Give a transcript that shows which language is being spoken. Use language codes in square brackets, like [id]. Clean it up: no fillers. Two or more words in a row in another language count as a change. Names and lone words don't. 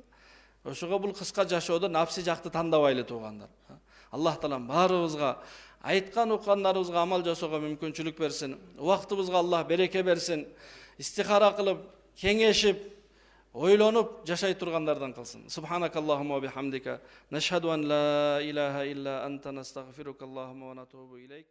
[ky] Ошого бул кыска жашоодо напси жакты тандабайлы туугандар. Аллах Таалам баарыбызга айткан уккандарыбызга амал жасоого мүмкүнчүлүк берсин. Убактыбызга Аллах береке берсин. Истихара кылып, кеңешип, ойлонуп жашай тургандардан кылсын. [ar] سبحانك اللهم وبحمدك، نشهد أن لا إله إلا أنت، نستغفرك اللهم ونتوب إليك.